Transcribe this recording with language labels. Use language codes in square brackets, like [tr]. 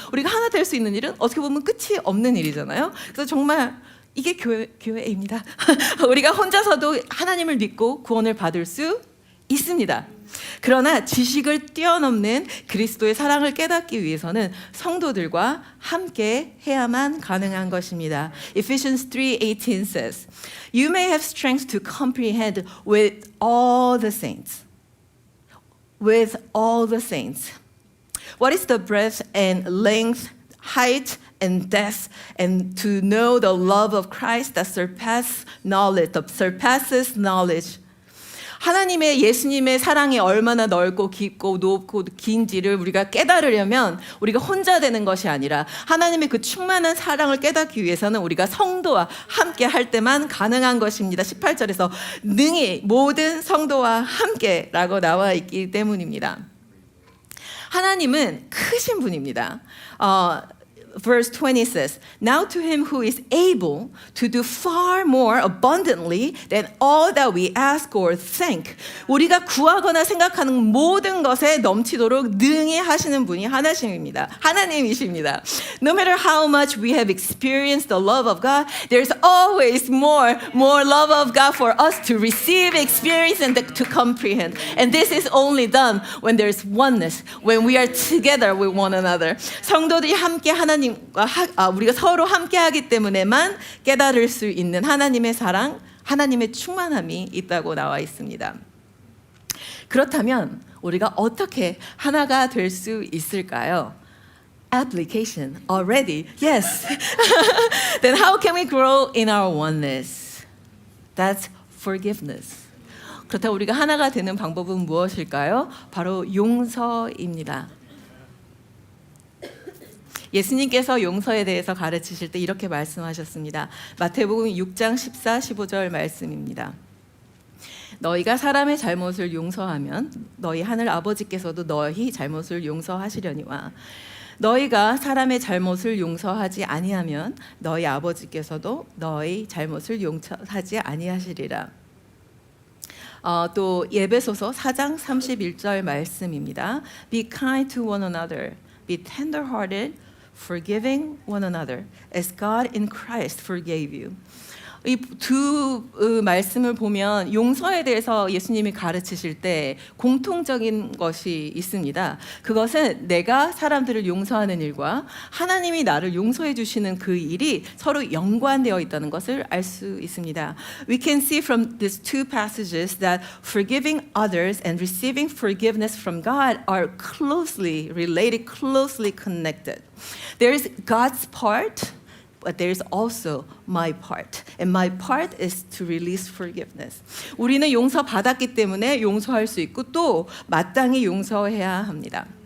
[ko] 우리가 하나 될 수 있는 일은 어떻게 보면 끝이 없는 일이잖아요. 그래서 정말 이게 교회입니다. 우리가 혼자서도 하나님을 믿고 구원을 받을 수 있습니다. 그러나 지식을 뛰어넘는 그리스도의 사랑을 깨닫기 위해서는 성도들과 함께 해야만 가능한 것입니다. [en] Ephesians 3:18 says, You may have strength to comprehend with all the saints. With all the saints. What is the breadth and length, height, and depth, and to know the love of Christ that surpasses knowledge. [ko] 하나님의 예수님의 사랑이 얼마나 넓고 깊고 높고 긴지를 우리가 깨달으려면 우리가 혼자 되는 것이 아니라 하나님의 그 충만한 사랑을 깨닫기 위해서는 우리가 성도와 함께 할 때만 가능한 것입니다. 18절에서 능히 모든 성도와 함께라고 나와 있기 때문입니다. 하나님은 크신 분입니다. [en] verse 20 says, Now to him who is able to do far more abundantly than all that we ask or think. [ko] 우리가 구하거나 생각하는 모든 것에 넘치도록 능히 하시는 분이 하나님이십니다. [en] No matter how much we have experienced the love of God, there's always more love of God for us to receive, experience, and to comprehend. And this is only done when there's oneness, when we are together with one another. [ko] 성도들이 함께 하나님과 우리가 서로 함께하기 때문에만 깨달을 수 있는 하나님의 사랑, 하나님의 충만함이 있다고 나와 있습니다. 그렇다면 우리가 어떻게 하나가 될 수 있을까요? [en] Application already, yes. Then how can we grow in our oneness? That's forgiveness. [ko] 그렇다면 우리가 하나가 되는 방법은 무엇일까요? 바로 용서입니다. 예수님께서 용서에 대해서 가르치실 때 이렇게 말씀하셨습니다. 마태복음 6장 14, 15절 말씀입니다. 너희가 사람의 잘못을 용서하면 너희 하늘 아버지께서도 너희 잘못을 용서하시려니와 너희가 사람의 잘못을 용서하지 아니하면 너희 아버지께서도 너희 잘못을 용서하지 아니하시리라. 또 예배소서 4장 31절 말씀입니다. [en] Be kind to one another, be tender-hearted, forgiving one another, as God in Christ forgave you. [ko] 이 두 말씀을 보면 용서에 대해서 예수님이 가르치실 때 공통적인 것이 있습니다. 그것은 내가 사람들을 용서하는 일과 하나님이 나를 용서해 주시는 그 일이 서로 연관되어 있다는 것을 알 수 있습니다. [en] We can see from these two passages that forgiving others and receiving forgiveness from God are closely related, closely connected. There is God's part, but there's also my part. And my part is to release forgiveness. [ko] 우리는 용서 받았기 때문에 용서할 수 있고 또 마땅히 용서해야 합니다.